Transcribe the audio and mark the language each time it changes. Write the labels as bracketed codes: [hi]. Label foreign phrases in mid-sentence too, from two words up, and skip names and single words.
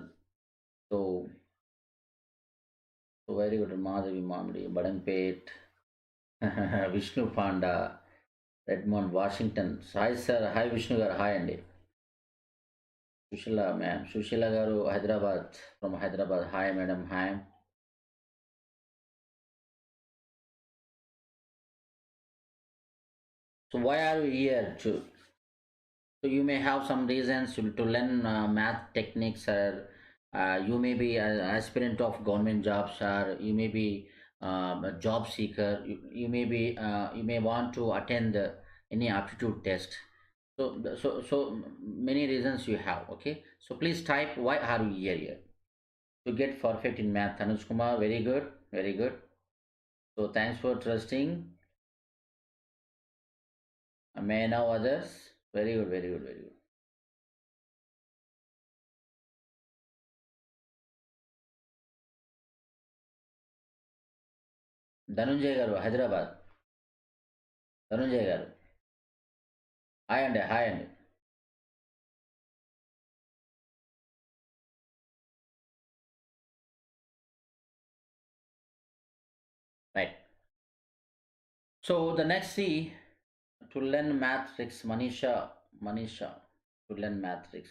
[en] So so very good. Madhavi Mamdi, Badanpet, Vishnu Panda, Redmond, Washington. Hi sir. Hi Vishnu garu. Hi Andy. Sushila ma'am. Sushila garu Hyderabad from Hyderabad. Hi madam. Hi. So why are you here? So you may have some reasons to learn math techniques, or you may be an aspirant of government jobs, or you may be a job seeker. You may be you may want to attend any aptitude test. So many reasons you have. Okay. So please type why are you here to get perfect in math. Anuj Kumar, very good, very good. So thanks for trusting. May I know others? Very good, very good, very good. [te] ధనుంజయ్ గారు హైదరాబాద్. ధనుంజయ్ గారు హాయ్ అండి. హాయ్ అండి. [en] Right. So the next C to learn math tricks, Manisha to learn math tricks.